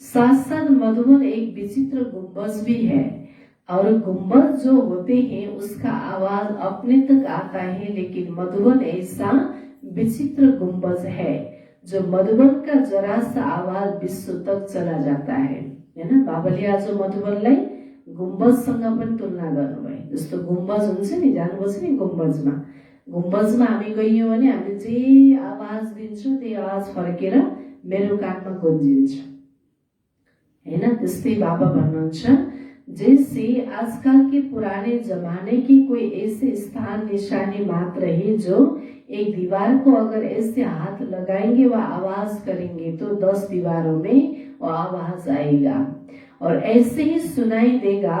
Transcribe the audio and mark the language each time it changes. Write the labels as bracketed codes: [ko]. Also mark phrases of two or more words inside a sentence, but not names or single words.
[hi] साथ साथ मधुबन एक विचित्र गुंबज भी है, और गुंबज जो होते हैं उसका आवाज अपने तक आता है, लेकिन मधुबन ऐसा विचित्र गुंबज है जो मधुबन का जरा सा आवाज विश्व तक चला जाता है ना। [ne] बाबाले आज मधुबनलाई गुम्बजसँग पनि तुलना गर्नुभयो। जस्तो गुम्बज हुन्छ नि, जानुपर्छ नि गुम्बजमा हामी गयौँ भने हामीले जे आवाज दिन्छौँ त्यही आवाज फर्केर मेरो कानमा गुन्जिन्छ हैन। त्यस्तै बाबा भन्नुहुन्छ, [hi] जैसे आजकल के पुराने जमाने की कोई ऐसे स्थान निशानी मात्र है जो एक दीवार को अगर ऐसे हाथ लगाएंगे व आवाज करेंगे तो 10 दीवारों में वो आवाज आएगा, और ऐसे ही सुनाई देगा।